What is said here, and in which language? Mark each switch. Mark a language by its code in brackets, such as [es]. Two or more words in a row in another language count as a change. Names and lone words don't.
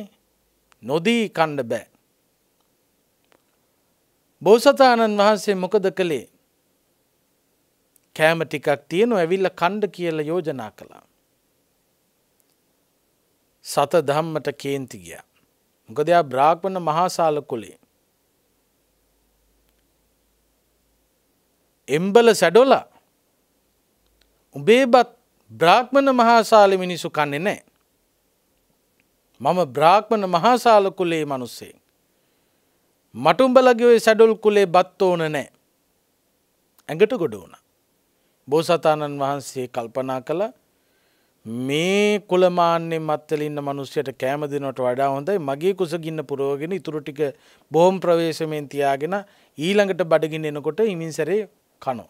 [si] නොදී කන්න බෑ. බෝසතාණන් වහන්සේ මොකද කළේ? කෑම ටිකක් තියෙනවා ඇවිල්ලා කන්න කියලා යෝජනා කළා. සතධම්මට කේන්ති ගියා. මොකද එයා බ්‍රාහ්මණ මහාසාල කුලේ. එම්බල සැඩොලා උඹේවත් බ්‍රාහ්මණ මහාසාල මිනිසු කන්නේ නැහැ. මම බ්‍රාහ්මණ මහාසාල කුලේ මිනිස්සෙක්. මට උඹලගේ ඔය සැඩොල් කුලේ බත් ඕන නැහැ. ඇඟට ගොඩ වුණා. බෝසතාණන් වහන්සේ කල්පනා කළා මේ කුලමාන්නේ මත්තල ඉන්න මිනිස්සුන්ට කැම දෙනවට වඩා හොඳයි මගේ කුසගින්න පුරවගෙන ඉතුරු ටික බොහොම ප්‍රවේශමෙන් තියාගෙන ඊළඟට බඩගින්න එනකොට හිමින් සැරේ කනවා.